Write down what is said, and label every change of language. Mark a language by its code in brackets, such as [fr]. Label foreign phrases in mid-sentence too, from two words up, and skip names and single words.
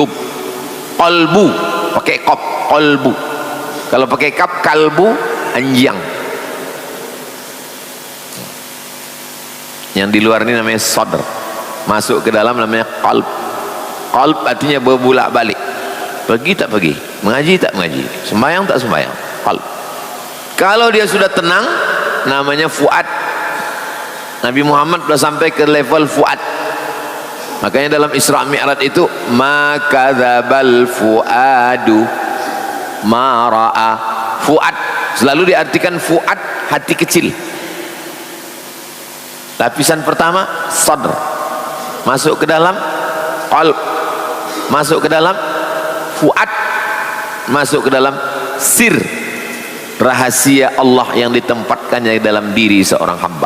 [ms] Qalbu pakai qaf, qalbu. Kalau pakai kaf, kalbu, anjing. Yang di luar ini namanya sadr. Masuk ke dalam namanya qalb. Qalb artinya berbulak balik. Pergi tak pergi, mengaji tak mengaji, sembahyang tak sembahyang. Qalb. Kalau dia sudah tenang, namanya fuad. Nabi Muhammad sudah sampai ke level fuad. Makanya dalam Isra Mi'raj itu, [ar] ما كذب الفؤاد ما رأى. [ms] Fuad selalu diartikan fuad, hati kecil. Lapisan pertama sadr, masuk ke dalam qalb, masuk ke dalam fuad, masuk ke dalam sir, rahasia Allah yang ditempatkannya dalam diri seorang hamba.